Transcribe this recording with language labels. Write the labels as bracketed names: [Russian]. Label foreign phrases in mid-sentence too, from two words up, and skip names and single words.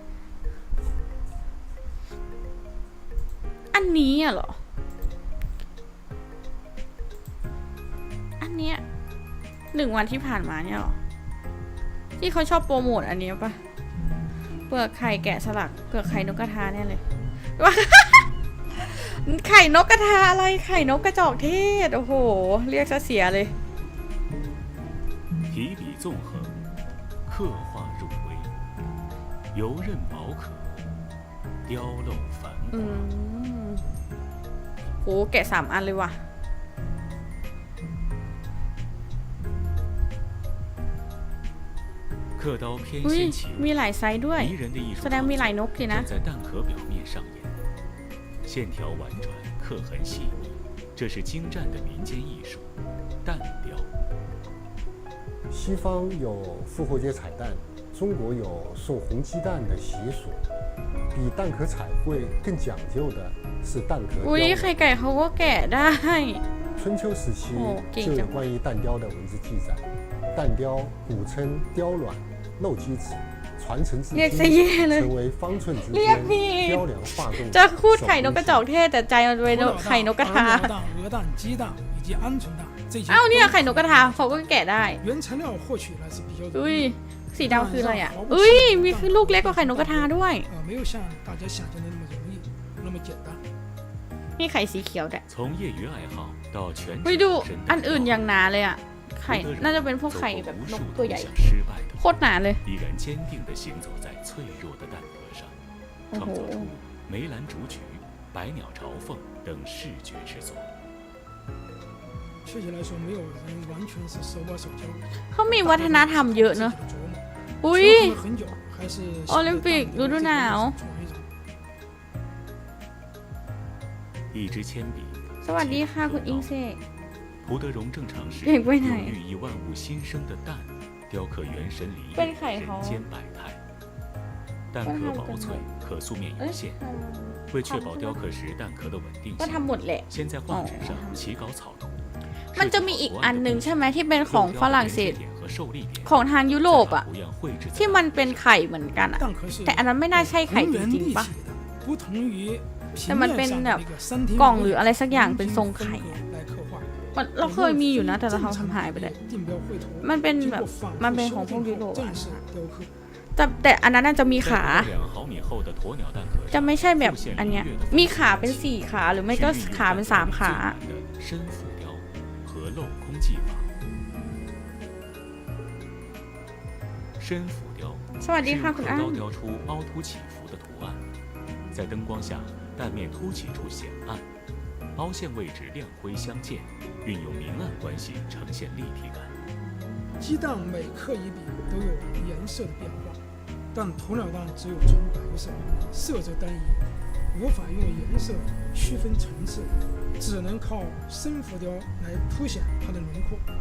[Thai] อันนี้อะเหรอ อันเนี้ย1 วันที่ผ่านมาเนี่ยเหรอ ที่เขาชอบโปรโมทอันนี้ปะเปลือกไข่แกะสลักเปลือกไข่นกกระทาเนี่ยเลย ไข่นกกระทาอะไรไข่นกกระจอกเทศโอ้โหเรียกซะเสียเลย [Chinese] 提笔纵横，刻画入微，游刃宝可，雕镂繁华。 [Thai] โหแกะ3 อันเลยว่ะ [Chinese] 刻刀偏 [Thai] อุ้ย [Chinese] 先起 [Thai] มี [Chinese] 舞， [Thai] หลายไซส์ด้วย [Chinese] 迷人的艺术 [Thai] แสดงมีหลายนกสินะ [Chinese] 正在蛋壳表面上演，线条婉转，刻痕细腻，这是精湛的民间艺术——蛋雕。西方有复活节彩蛋，中国有送红鸡蛋的习俗。比蛋壳彩绘更讲究的是蛋壳 [Thai] อุ้ย [Chinese] 雕 [Thai] ไข่ไก่เขาก็แกะได้ [Chinese] 春秋时期哦可以就有讲关于蛋雕的文字记载。蛋雕古称雕卵、漏鸡子，传承至 [Thai] เรียก [Chinese] 今 [Thai] ซะแย่เลย [Chinese] 成为方寸之 [Thai] เรียก [Chinese] 间 [Thai] ผิด [Chinese] 雕梁画栋 [Thai] จะ [Chinese] 的 [Thai] พูด [Chinese] 手 [Thai] ไข่นก [Chinese] 工 [Thai] กระจอกเทศแต่ใจมันเป็นไข่นกกระทา [Chinese] 鸟蛋、鹅蛋、鸡蛋以及鹌鹑蛋这些 [Thai] อ้าวเนี่ยไข่นกกระทาเขาก็แกะได้ [Chinese] 原材料获取呢是比较容 [Thai] อุ้ย [Chinese] 易， [Thai] สีดำคืออะไรอ่ะอุ้ยมีคือลูกเล็กกว่าไข่นกกระทาด้วย [Chinese] 没有像大家想象的那么容易，那么简单。 [Thai] นี่ไข่สีเขียวแต่ [Chinese] 从业余爱好到全职 [Thai] อุ้ยดู [Chinese] 身 [Thai] อัน [Chinese] 的 [Thai] อื่นอย่างหนาเลยอ่ะไข่ น่าจะเป็นพวกไข่แบบนกตัวใหญ่โคตรหนาเลย [Chinese] 依然坚定地行走在脆弱的蛋壳上，创作出梅兰竹菊、百鸟朝凤等视觉之作。确切来说，没有人完全是手把手教， [Thai] เขามีวัฒนธรรมเยอะเนอะ [Chinese] 自己的琢磨 [Thai] อุ้ย [Chinese] 琢磨了很久，还是 [Thai] โอลิมปิกฤดูหนาว [Chinese] 一支铅笔， [Thai] สวัสดีค่ะคุณอิงเซ [Chinese] 蒲德荣正常是 [Thai] เด็กไปไหน [Chinese] 用寓意万物新生的蛋雕刻元神离 [Thai] เป็น [Chinese] 人 [Thai] ไข่เขา [Chinese] 间百态。蛋壳薄脆，可塑面 [Thai] เอ้ [Chinese] 有 [Thai] ย [Chinese] 限。为确保雕刻时蛋壳的稳定 [Thai] ก็ [Chinese] 性， [Thai] ทำหมดแหละ [Chinese] 先在画纸上起稿草图。 [Thai] มันจะมีอีกอันหนึ่งใช่ไหมที่เป็นของฝรั่งเศส [Chinese] 和受力点 [Thai] ของทางยุโรปอ่ะ [Chinese] 再把图样绘制在 [Thai] ที่มันเป็นไข่เหมือนกันอ่ะ [Chinese] 蛋壳是 [Thai] แต่อันนั้นไม่น่าใช่ไข่ [Chinese] 浑 [Thai] จ [Chinese] 圆 [Thai] ริง [Chinese] 立 [Thai] ๆปะ [Chinese] 体的，不同于平 [Thai] แต่มันเป็น [Chinese] 面上 [Thai] แบ [Chinese] 的 [Thai] บ [Chinese] 那个三天 [Thai] กล่องหรืออะไรสักอย่างเป็นทรง [Chinese] 分 [Thai] ไข่ [Chinese] 割 [Thai] อะ [Chinese] 来刻画。 [Thai] มันเราเคยมีอยู่นะแต่เราทำหายไปเลย [Chinese] 定标绘图 [Thai] มันเป็น [Chinese] 经 [Thai] แบบ [Chinese] 过反 [Thai] มัน [Chinese] 复 [Thai] เป็น [Chinese] 修 [Thai] ของพวกยุโร [Chinese] 正 [Thai] ป [Chinese] 后 [Thai] อะ [Chinese] 正式雕刻。 [Thai] แต่อันนั้นน่าจะมีขา [Chinese] 在2毫米厚的鸵鸟蛋壳 [Thai] จะ [Chinese] 上 [Thai] ไม่ใช่แบบ [Chinese] 复现 [Thai] อันเนี้ย [Chinese] 愉悦的 [Thai] มีขาเป็น4ขาหรือไม่ก็ขาเป็น3ขา [Chinese] 深浮雕和镂空技法。深浮雕 [Thai] สวัสดี [Chinese] 是 [Thai] ค่ะคุณอ้ำ [Chinese] 刻刀雕出凹凸起伏的图案，在灯光下蛋面凸起处显暗，凹陷位置亮灰相间，运用明暗关系呈现立体感。鸡蛋每克1笔都有颜色的变化，但鸵鸟蛋只有纯白色，色泽单一，无法用颜色区分层次，只能靠深浮雕来凸显它的轮廓。